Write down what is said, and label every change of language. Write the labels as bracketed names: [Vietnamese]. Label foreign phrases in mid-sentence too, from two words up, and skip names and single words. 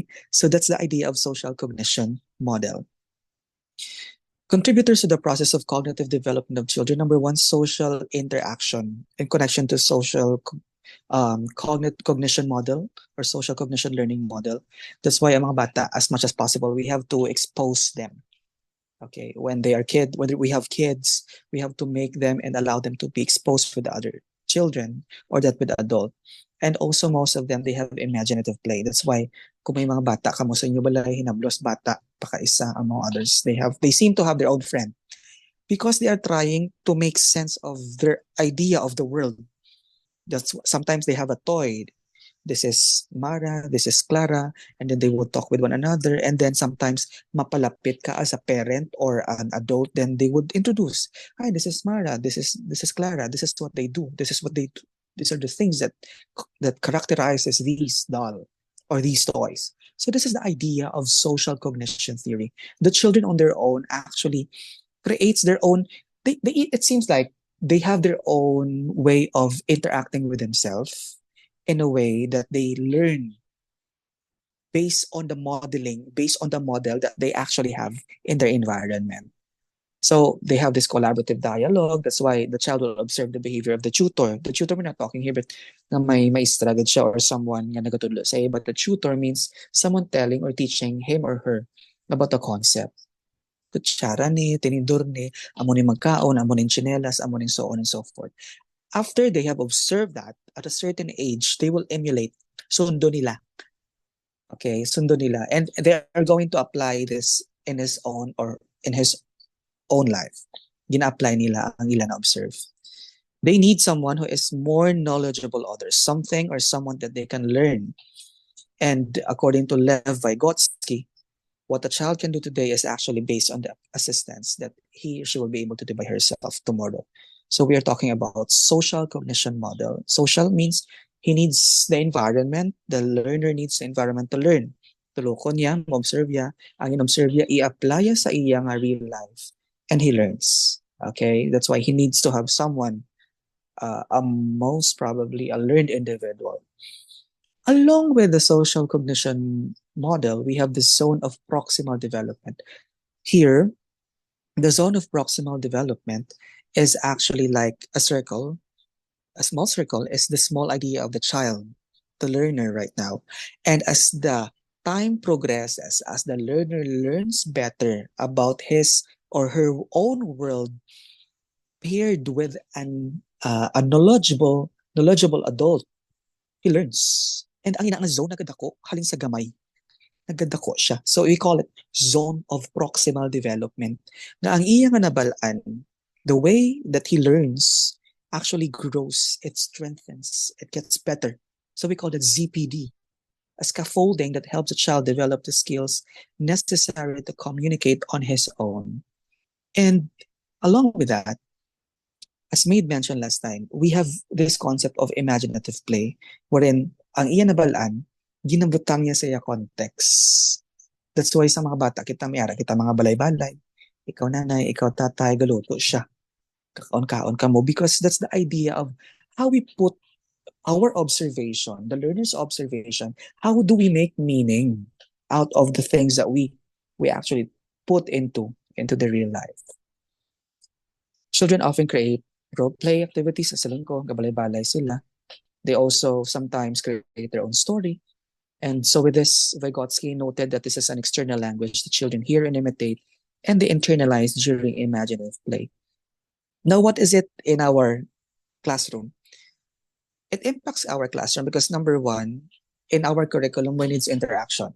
[English] So that's the idea of social cognition model. Contributors to the process of cognitive development of children. Number one, social interaction in connection to social cognition model or social cognition learning model. That's why [Hiligaynon] ang mga bata, [English] as much as possible, we have to expose them. Okay, when we have kids, we have to make them and allow them to be exposed with the other children or that with the adult. And also most of them, they have imaginative play. That's why [Hiligaynon] kung may mga bata kamo sa inyo balay hinablos bata pakaisa [English] among others, they seem to have their own friend. because they are trying to make sense of their idea of the world. Sometimes they have a toy. This is Mara, this is Clara, and then they will talk with one another. And then sometimes [Hiligaynon] mapalapit ka [English] as a parent or an adult, then they would introduce, "Hi, this is Mara, this is Clara, this is what they do, this is what they do. These are the things that characterizes these doll or these toys." So this is the idea of social cognition theory. The children on their own actually creates their own. It seems like they have their own way of interacting with themselves in a way that they learn based on the model that they actually have in their environment. So they have this collaborative dialogue. That's why the child will observe the behavior of the tutor. The tutor, we're not talking here, but [Hiligaynon] na may struggle siya [English] or someone [Hiligaynon] nga nagatudlo sa [English] but the tutor means someone telling or teaching him or her about the concept. [Hiligaynon] Kutsara ni, tinidor ni, amo ni magkaon, amo ni chinelas, amo ni [English] so on and so forth. After they have observed that, at a certain age, they will emulate. [Hiligaynon] Sundo nila. Okay, sundo nila. [English] And they are going to apply this in his own or in his own life. [Hiligaynon] Gina-apply nila ang ilan na-observe. [English] They need someone who is more knowledgeable others, something or someone that they can learn. And according to Lev Vygotsky, what a child can do today is actually based on the assistance that he or she will be able to do by herself tomorrow. So we are talking about social cognition model. Social means he needs the environment, the learner needs the environment to learn. [Hiligaynon] Tuloko niya, ma-observe niya, ang in-observe niya, i-apply sa iya nga [English] real life. And he learns. Okay? That's why he needs to have someone, most probably a learned individual. Along with the social cognition model, we have the zone of proximal development. Here, the zone of proximal development is actually like a circle. A small circle is the small idea of the child, the learner right now. And as the time progresses, as the learner learns better about his or her own world, paired with a knowledgeable adult, he learns. [Hiligaynon] And ang ina nga zone nagadako, halin sa gamay, nagadako siya. [English] So we call it zone of proximal development. [Hiligaynon] Na ang iya nga nabalaan, [English] the way that he learns actually grows, it strengthens, it gets better. So we call it ZPD, a scaffolding that helps a child develop the skills necessary to communicate on his own. And along with that, as Maid mentioned last time, we have this concept of imaginative play, wherein [Hiligaynon] ang iya nabalaan, ginabutang niya sa iya context. That's why sa mga bata, kita may ara, kita mga balay-balay. Ikaw nanay, ikaw tatay, galuto siya. Kakaon-kaon ka mo. [English] Because that's the idea of how we put our observation, the learner's observation, how do we make meaning out of the things that we actually put into the real life. Children often create role play activities [Hiligaynon] sa lingko, gabalay-balay sila. [English] They also sometimes create their own story. And so with this, Vygotsky noted that this is an external language the children hear and imitate, and they internalize during imaginative play. Now, what is it in our classroom? It impacts our classroom because number one, in our curriculum, we need interaction.